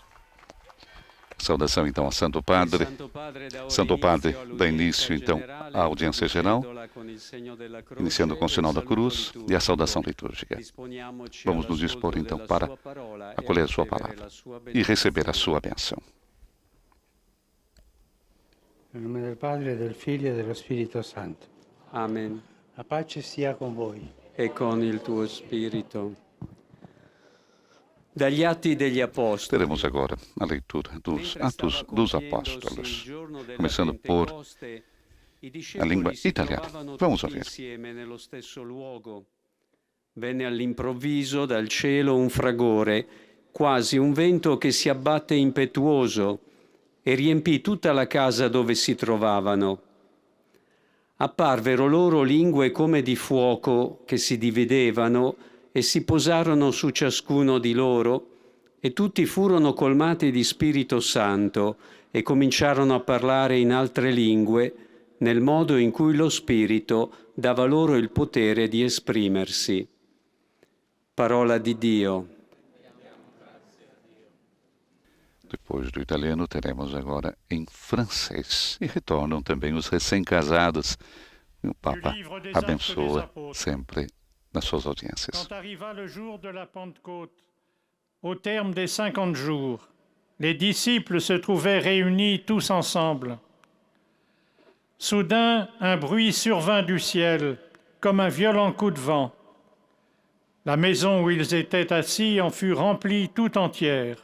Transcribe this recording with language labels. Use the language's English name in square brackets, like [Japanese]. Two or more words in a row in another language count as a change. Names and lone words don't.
[Portuguese] Saudação então ao Santo Padre. Santo Padre dá início então à audiência geral, iniciando com o sinal da cruz e a saudação litúrgica. Vamos nos dispor então para acolher a sua palavra e receber a sua bênção. [Italian] Nel nome del Padre, del Figlio e dello Spirito Santo. Amen. La pace sia con voi. E con il tuo spirito. Dagli Atti degli Apostoli. [Portuguese] Teremos agora a leitura dos Atos dos Apóstolos, começando por a língua italiana. Vamos ouvir. [Italian] Insieme nello stesso luogo. Venne all'improvviso dal cielo un fragore, quasi un vento che si abbatte impetuoso, e riempì tutta la casa dove si trovavano. Apparvero loro lingue come di fuoco che si dividevano e si posarono su ciascuno di loro, e tutti furono colmati di Spirito Santo e cominciarono a parlare in altre lingue, nel modo in cui lo Spirito dava loro il potere di esprimersi. Parola di Dio. [Portuguese] Depois do italiano, teremos agora em francês. E retornam também os recém-casados. E o Papa abençoa sempre nas suas audiências. [French] Quand arriva le jour de la Pentecôte, au terme des 50 jours, les disciples se trouvaient réunis tous ensemble. Soudain, un bruit survint du ciel, comme un violent coup de vent. La maison où ils étaient assis en fut remplie tout entière.